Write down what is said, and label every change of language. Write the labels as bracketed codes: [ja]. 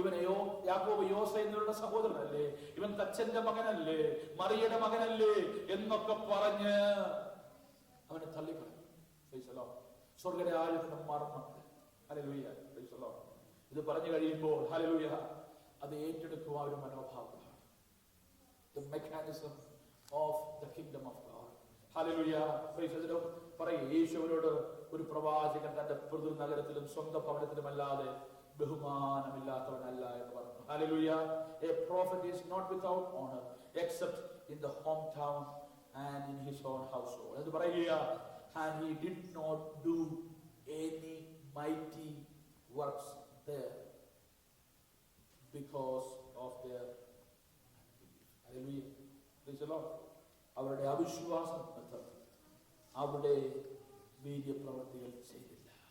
[ml] ഇവൻ യാക്കോബ് യോസ എന്നിവരുടെ സഹോദരനല്ലേ, ഇവൻ തച്ചന്റെ മകനല്ലേ, മറിയയുടെ മകനല്ലേ എന്നൊക്കെ പറഞ്ഞ് അവനെ തള്ളിക്കളഞ്ഞു. [en] Praise the Lord. [ml] സ്വർഗ്ഗരാജ്യത്തിന്റെ മർമ്മം. [en] Hallelujah. Praise the Lord. [ml] ഇത് പറഞ്ഞു കഴിയുമ്പോൾ ഹല്ലേലൂയ അത് ഏറ്റെടുക്കുവാൻ ഒരു മനോഭാവമാണ്. [en] The mechanism of the kingdom of God. Hallelujah. Praise the Lord. [ml] പറയേ, യേശുവിനോട് ഒരു പ്രവാചകൻ തന്റെ പിതൃ നഗരത്തിലും സ്വന്തം ഭവനത്തിലുമല്ലാതെ ബഹുമാനമില്ലാത്തവനല്ല എന്ന് പറഞ്ഞു. [en] Hallelujah. A prophet is not without honor except in the hometown and in his own household. [ml] എന്ന് പറയുക, [en] and he did not do any mighty works there because of their unbelief. Hallelujah. Praise the Lord. [ml] അവരുടെ അവിശ്വാസം നിമിത്തം അവിടെ വീര്യപ്രവൃത്തികൾ ചെയ്തില്ല.